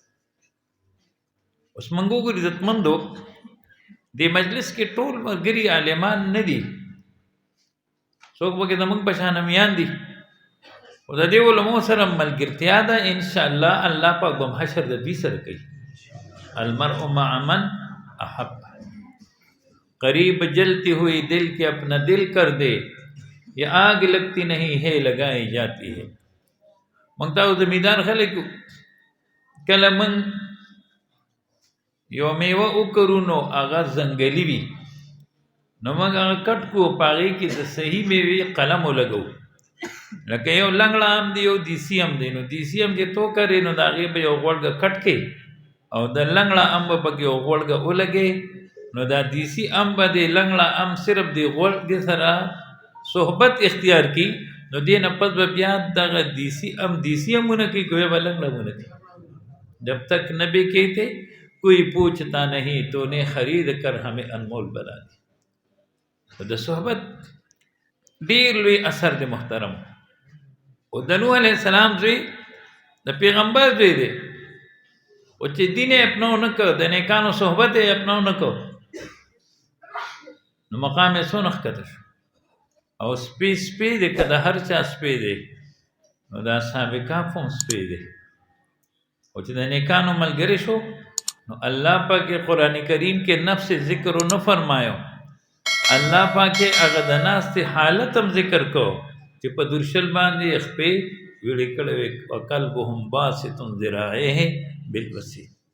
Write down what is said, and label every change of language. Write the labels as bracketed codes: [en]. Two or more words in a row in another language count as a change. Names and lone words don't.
[ps] اوس موږ وګورو عزتمندو، دې مجلس کې ټول ملګري عالمان نه دي، څوک پکې زموږ په شان میان دي، خو د دې علماو سره ملګرتیا ده. انشاءالله الله پاک به حشر د دوی سره کوي. [ar] المرء مع من احب، [ur] قریب جلتی ہوئی دل کے اپنا دل کر دے، یہ آگ لگتی نہیں ہے لگائی جاتی ہے. [ps] موږ تاسو زمیندار خلک یو، کله موږ یو میوه وکرو نو هغه ځنګلي وي، نو موږ هغه کټ کو، په هغې کې د صحیح میوې قلم ولګو، لکه یو لنګړه هم دی یو دیسی هم دی نو دیسی هم چې تو کرې نو د هغې به یو غوړګه کټ کې او د لنګړه ام به پکې یو غوړګه ولګې نو دا دیسی ام به د لنګړه ام صرف د غوړګې سره صحبت اختیار کی نو دې نه پس به بیا دغه دیسی امونه کوي کوی به لنګړه امونه کوي [ur] جب تک نہ بکے تھے کوئی پوچھتا نہیں تو نے خرید کر ہمیں انمول بنا دی [ps] د صحبت ډیر لوی اثر دی محترم او د نوح علیہ السلام زوی د پیغمبر زوی دی او چې دین یې اپناو نه کړ د نیکانو صحبت یې اپناو نه کړ نو مقام یې څونه ښکته شو او سپی دی که د هر چا سپی دی نو د اصحاب کهف هم سپی دی او چې د نیکانو ملګری شو نو الله پاک قرآن کریم کې نفس ذکر نه فرمایو الله پاک هغه د ناستې حالت هم ذکر کو چې په درشل باندې خپې ویړې کړې وې [ar] وقلبهم باسط ذراعیه بالوسیل